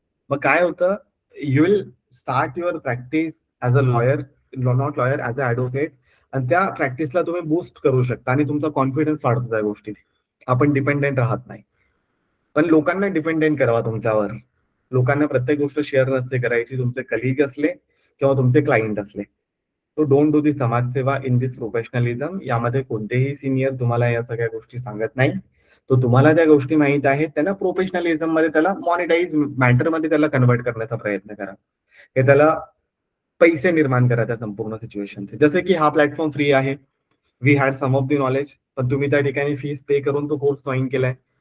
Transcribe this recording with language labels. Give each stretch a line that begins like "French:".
Marathi: मग काय होतं,
English: You will start your practice as a lawyer, not lawyer, as a advocate.
Marathi: आणि त्या प्रॅक्टिसला तुम्ही बूस्ट करू शकता आणि तुमचा कॉन्फिडन्स वाढतो त्या गोष्टीत. आपण डिपेंडेंट राहत नाही. पण लोकांना डिपेंडेंट करावा तुमच्यावर. लोकांना प्रत्येक गोष्ट शेअर नसते करायची. तुमचे कलिग असले किंवा तुमचे क्लायंट असले.
English: तो don't do the समाजसेवा in this professionalism.
Marathi: यामध्ये कोणतेही सिनियर तुम्हाला या सगळ्या गोष्टी सांगत नाही. तो तुम्हाला त्या गोष्टी माहित आहेत, त्यांना प्रोफेशनलिझम मध्ये त्याला मॉनिटाईज मॅटरमध्ये त्याला कन्वर्ट करण्याचा प्रयत्न करा. हे त्याला पैसे निर्माण करा त्या संपूर्ण सिच्युएशनचे. जसे की हा प्लॅटफॉर्म फ्री आहे.
English: we had some of the knowledge,
Marathi: पण तुम्ही त्या ठिकाणी फीस पे करून तो कोर्स जॉईन केलाय.